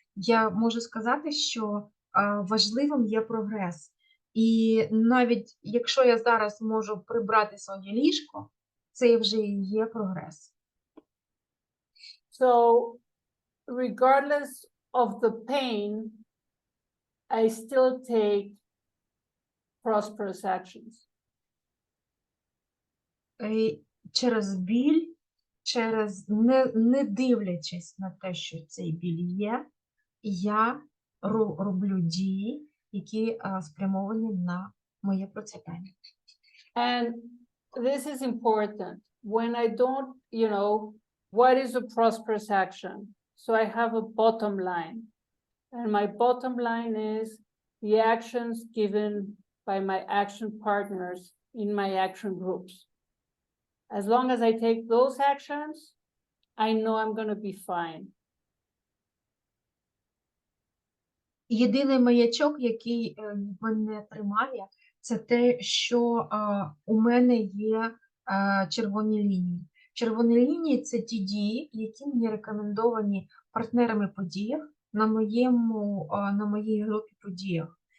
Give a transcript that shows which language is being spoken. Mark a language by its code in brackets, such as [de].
[uk] Я можу сказати, що важливим є прогрес. І навіть якщо я зараз можу прибрати своє ліжко, це вже і є прогрес. [en] So regardless of the pain, I still take prosperous actions. [uk] Через біль, через не дивлячись на те, що цей біль є, я роблю дії, які спрямовані на моє процвітання. [en] And this is important. When I don't, what is a prosperous action? So I have a bottom line. And my bottom line is the actions given by my action partners in my action groups. As long as I take those actions, I know I'm going to be fine. [uk] Єдиний маячок, який мене тримає, це те, що у мене є червоні лінії. Червоні лінії – це ті дії, які мені рекомендовані партнерами подіях на моїй групі подіях.